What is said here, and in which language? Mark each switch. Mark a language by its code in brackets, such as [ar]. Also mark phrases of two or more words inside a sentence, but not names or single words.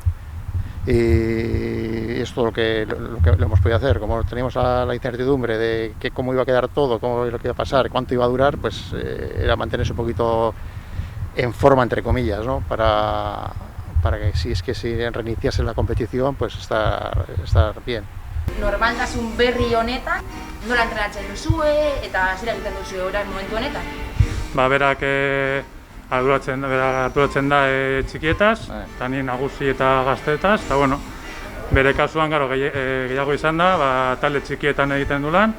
[es] Y es todo lo que lo hemos podido hacer. Como teníamos la incertidumbre de cómo iba a quedar todo, cómo iba a pasar, cuánto iba a durar, pues era mantenerse un poquito en forma, entre comillas, ¿no? Para que si reiniciase la competición, pues estar bien. [eu] Normaltasun berri honetan, nola entrenatzen duzue eta zer egiten duzue orain momentu honetan? Berak arduratzen da txikietaz, eta ni nagusi eta gaztetaz, eta bere kasuan gehiago izan da, talde txikietan egiten du lan.